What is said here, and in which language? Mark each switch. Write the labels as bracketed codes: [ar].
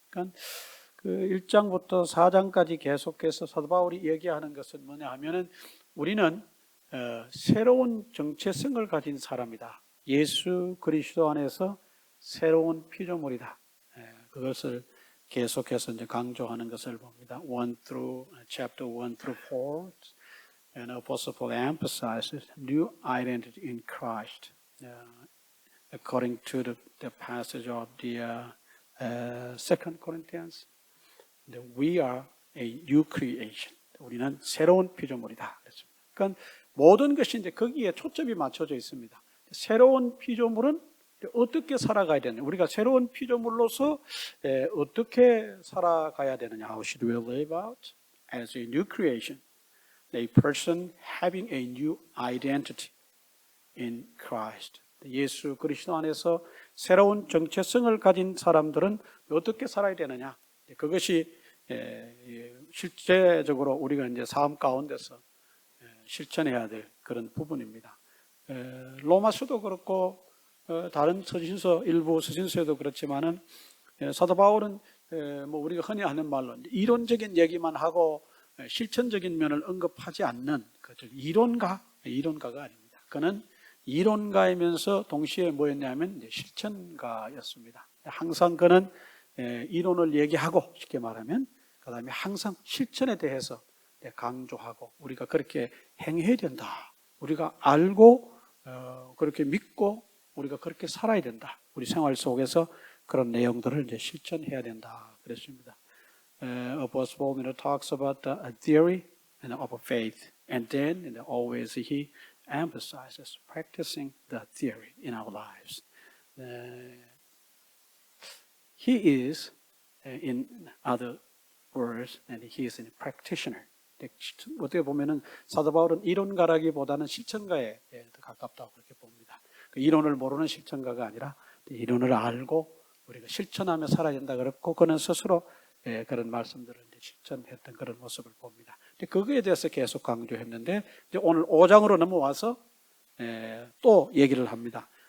[ko] 그러니까 그 1장부터 4장까지 계속해서 사도 바울이 얘기하는 것은 뭐냐 하면은 우리는 새로운 정체성을 가진 사람이다. 예수 그리스도 안에서 새로운 피조물이다. 그것을 계속해서 이제 강조하는 것을 봅니다. [en] chapter 1 through 4, and Apostle Paul emphasizes new identity in Christ, according to the passage of the 2 Corinthians. We are a new creation. [ko] 우리는 새로운 피조물이다. 그랬습니다. 그러니까 모든 것이 이제 거기에 초점이 맞춰져 있습니다. 새로운 피조물은 어떻게 살아가야 되느냐? 우리가 새로운 피조물로서 어떻게 살아가야 되느냐? [en] How should we live out as a new creation? A person having a new identity in Christ. [ko] 예수 그리스도 안에서 새로운 정체성을 가진 사람들은 어떻게 살아야 되느냐? 그것이 실제적으로 우리가 이제 삶 가운데서 실천해야 될 그런 부분입니다. 로마서도 그렇고 다른 서신서, 일부 서신서에도 그렇지만은 사도 바울은 뭐 우리가 흔히 하는 말로 이론적인 얘기만 하고 실천적인 면을 언급하지 않는 이론가가 아닙니다. 그는 이론가이면서 동시에 뭐였냐면 실천가였습니다. 항상 그는 이론을 얘기하고 쉽게 말하면 그 다음에 항상 실천에 대해서 강조하고 우리가 그렇게 행해야 된다. 우리가 알고 그렇게 믿고 우리가 그렇게 살아야 된다. 우리 생활 속에서 그런 내용들을 이제 실천해야 된다. 그랬습니다. [en] Apostle Paul talks about the theory and of faith, and then always he emphasizes practicing the theory in our lives. He is, in other words, and he is a practitioner. [ko] 어떻게 보면은 사도 바울은 이론가라기보다는 실천가에 더 가깝다고 그렇게 봅니다. 그 이론을 모르는 실천가가 아니라 이론을 알고 우리가 실천하며 살아야 된다 그랬고 그는 스스로 그런 말씀들을 이제 실천했던 그런 모습을 봅니다. 그거에 대해서 계속 강조했는데 이제 오늘 5장으로 넘어와서 또 얘기를 합니다.